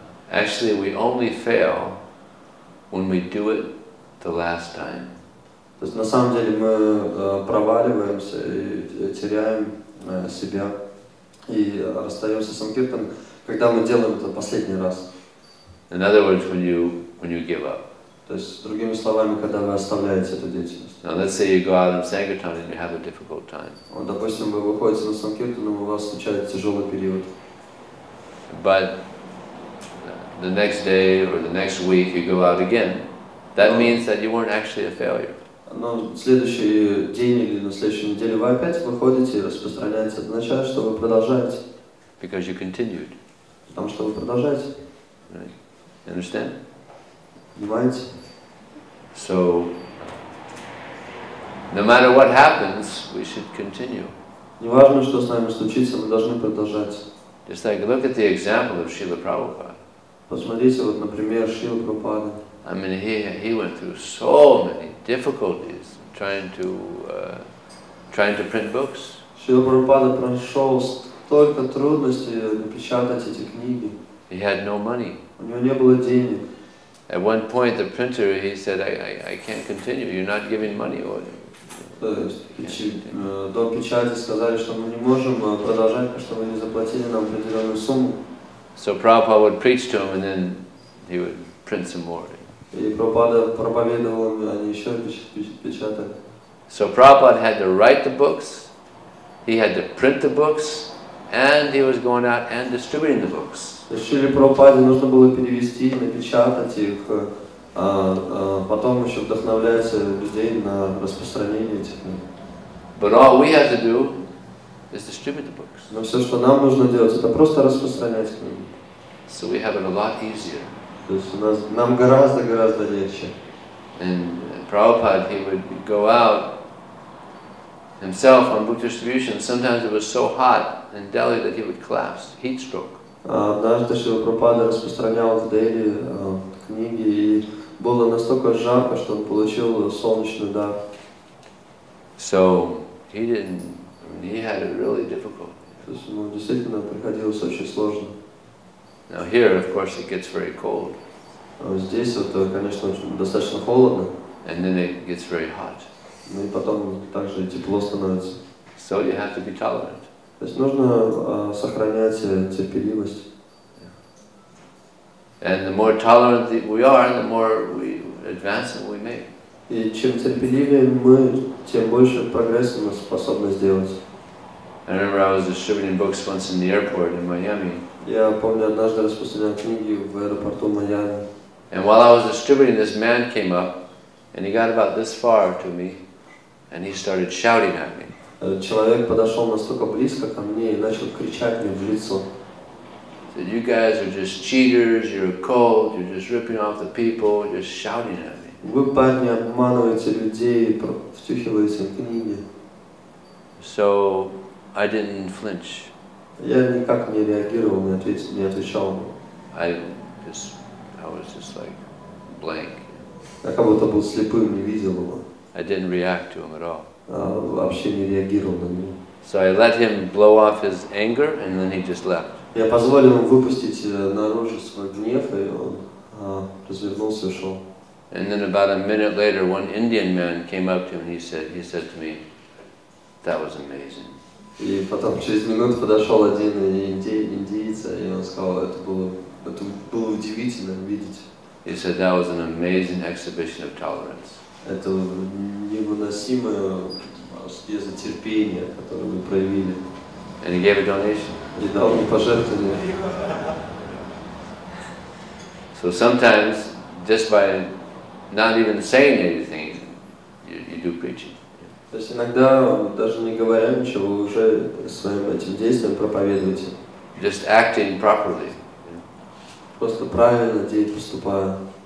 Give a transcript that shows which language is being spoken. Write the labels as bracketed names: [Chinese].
[English] Actually, we only fail when we do it the last time. [Russian] То есть на самом деле мы проваливаемся и теряем себя и расстаемся с Санкиртаном, когда мы делаем это последний раз. [English] In other words, when you give up. [Russian] То есть, другими словами, когда вы оставляете эту деятельность. [English] Now, let's say you go out on Sankirtan and you have a difficult time. [Russian] Вот, допустим, вы выходите на Санкиртан, и у вас случается тяжелый период. [English] But the next day or the next week you go out again. That means that you weren't actually a failure. [Russian] Но в следующий день или на следующей неделе вы опять выходите и распространяете. Это означает, что вы продолжаете. [English] Because you continued. [Russian] Потому что вы продолжаете. [English] Right? You understand? [Russian] Понимаете? [English] So, no matter what happens, we should continue. [Russian] Неважно, что с нами случится, мы должны продолжать. [English] Just like look at the example of Srila Prabhupada. [Russian] Посмотрите, вот, например, Шрила Прабхупада. [English] I mean, he went through so many difficulties trying to print books. [Russian] Шрила Прабхупада прошел столько трудностей напечатать эти книги. [English] He had no money. [Russian] У него не было денег. [English] At one point, the printer, he said, I can't continue. You're not giving money. [Russian] До печати сказали, что мы не можем продолжать, потому что вы не заплатили нам определенную сумму. [English] So Prabhupada would preach to him, and then he would print some more. [Russian] И Прабхупада проповедовал им, они еще печатали. [English] So Prabhupada had to write the books, he had to print the books, and he was going out and distributing the books. [Russian] Шриле Прабхупаде нужно было перевести, напечатать их, потом еще вдохновлять людей на распространение этих книг. [English] But all we have to do is distribute the books. [Russian] Но все, что нам нужно делать, это просто распространять книги. [English] So we have it a lot easier. [Russian] То есть нам гораздо легче. [English] And Prabhupada, he would go out himself on book distribution. Sometimes it was so hot in Delhi that he would collapse, heat stroke. [Russian] Однажды Шрила Прабхупада распространял в Дели книги, и было настолько жарко, что он получил солнечный удар. [English] So he had it really difficult. [Russian] То есть ему действительно приходилось очень сложно. [English] Now here, of course, it gets very cold. [Russian] Здесь вот, конечно, очень достаточно холодно. [English] And then it gets very hot. [Russian] Ну и потом также тепло становится. [English] So you have to be tolerant. [Russian] То есть нужно сохранять терпеливость. [English] And the more tolerant we are, the more advancement we make. [Russian] И чем терпеливее мы, тем больше прогресса мы способны сделать. [English] I remember I was distributing books once in the airport in Miami. [Russian] Я помню, однажды распространял книги в аэропорту Майами. [English] And while I was distributing, this man came up, and he got about this far to me, and he started shouting at me. [Russian] Человек подошел настолько близко ко мне и начал кричать мне в лицо. [English] He said, "You guys are just cheaters. You're a cult. You're just ripping off the people. Just shouting at me." [Russian] Вы, парни, обманываете людей, втюхиваете книги. [English] So I didn't flinch. [Russian] Я никак не реагировал, не отвечал. [English] I was just like blank. [Russian] Я как будто был слепым, не видел его. [English] I didn't react to him at all. [Russian] Вообще не реагировал на него. [English] So I let him blow off his anger, and then he just left. [Russian] Я позволил ему выпустить наружу свой гнев, и он развернулся и ушел. [English] And then about a minute later, one Indian man came up to him and he said to me, "That was amazing." [Russian] И потом через минуту подошел один индиец, и он сказал, это было удивительно видеть. [English] He said that was an amazing exhibition of tolerance. [Russian] Это невыносимое терпение, которое вы проявили. [English] And he gave a donation. [Russian] И дал мне пожертвование. [English] So sometimes, just by not even saying anything, you do preaching. [Russian] То есть иногда, даже не говоря ничего, вы уже своим этим действием проповедуете. [English] Just acting properly. [Russian] Просто правильно поступая.